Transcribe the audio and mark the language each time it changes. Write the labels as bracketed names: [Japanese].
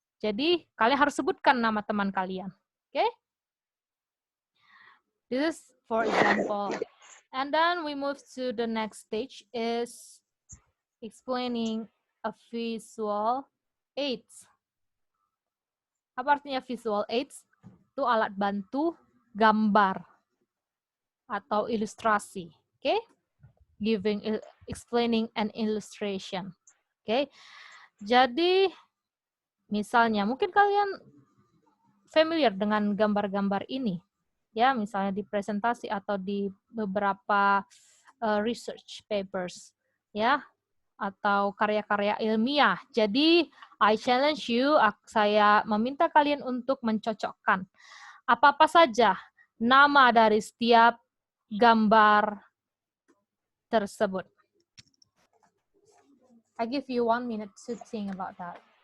[Indonesian] Jadi, kalian harus sebutkan nama teman kalian. Okay? [English] This is for example. And then we move to the next stage is explaining a visual aids. [Indonesian] Apa artinya visual aids? Itu alat bantu gambar atau ilustrasi. Okay? [English] Explaining an illustration. Okay? [Indonesian] Jadi, misalnya, mungkin kalian familiar dengan gambar-gambar ini, ya, misalnya di presentasi atau di beberapa research papers, ya, atau karya-karya ilmiah. Jadi, [English] I challenge you, [Indonesian] saya meminta kalian untuk mencocokkan apa-apa saja nama dari setiap gambar tersebut. [English] I give you 1 minute to think about that.